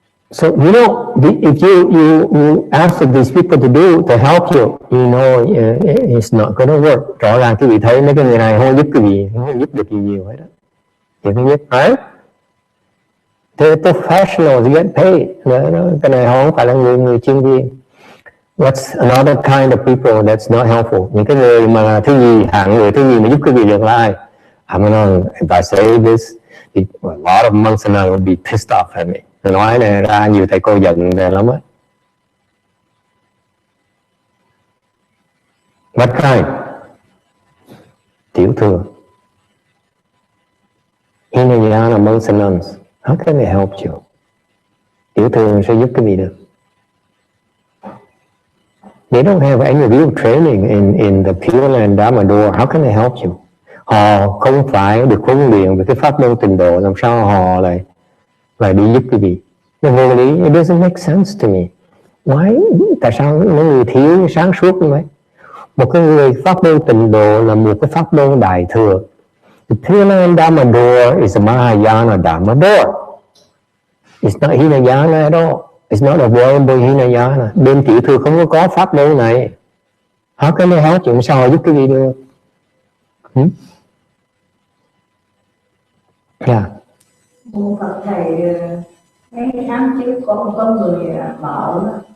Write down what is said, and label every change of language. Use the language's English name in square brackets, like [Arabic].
[English] So you know, if you ask these people to help you, you know it's not going to work. [Vietnamese] Rõ ràng quý vị thấy mấy cái người này không giúp quý vị, không giúp được gì nhiều hết đó. Thì thứ nhất, [English] right? They're professionals, you get paid. [Vietnamese] Cái này không phải là người chuyên viên. [English] What's another kind of people that's not helpful? [Vietnamese] Những cái người mà thứ nhì, hạng người thứ nhì mà giúp quý vị được là ai? [English] If I say this, a lot of monks and I will be pissed off at me. [Vietnamese] Nói này ra nhiều thầy cô giận lắm á. [English] What kind? [Vietnamese] Tiểu thừa. [English] Hinayana monks and nuns, how can they help you? [Vietnamese] Tiểu thừa sẽ giúp cái gì được? [English] They don't have any real training in the Pureland Dharma door. How can they help you? [Vietnamese] Họ không phải được huấn luyện về cái pháp môn tịnh độ, làm sao họ lại đi giúp cái gì? Nó vô lý. [English] It doesn't make sense to me. Why? [Vietnamese] Tại sao mấy người thiếu sáng suốt như vậy? Một cái người pháp môn tịnh độ là một cái pháp môn đại thừa. [English] The Pureland Dharma door is a Mahayana Dharma door. It's not Hinayana at all. It's not a available Hinayana. [Vietnamese] Bên tiểu thừa không có pháp môn này. [English] How can they help you? [Vietnamese] Sao họ giúp cái gì được? [English] Yeah. [Vietnamese] Phật thầy mấy tháng trước có một người bảo